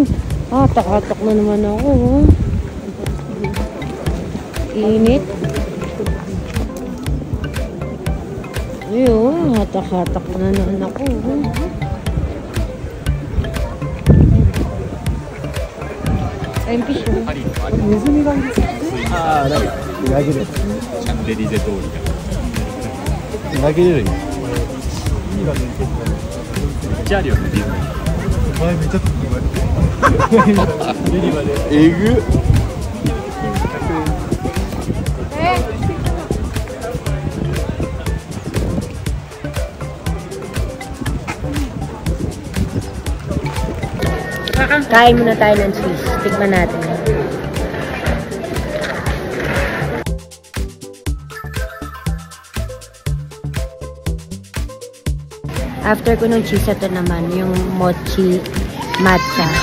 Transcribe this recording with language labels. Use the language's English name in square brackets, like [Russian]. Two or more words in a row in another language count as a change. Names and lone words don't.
[Filipino] Takatak na naman ako. Init. Ayun, hatak-hatak na naman ako. Ayun, fish. [Japanese] ネズミがいる。ああ、投げれる。レディーゼ通り投げれるよ。意味がね、めっちゃあるよね、ディズニー。前めっちゃ飛ぶ前。ユニバで。えぐっ。 [Filipino] Kain muna tayo ng cheese. Tikman natin. After ko ng cheese, ito naman yung mochi matcha.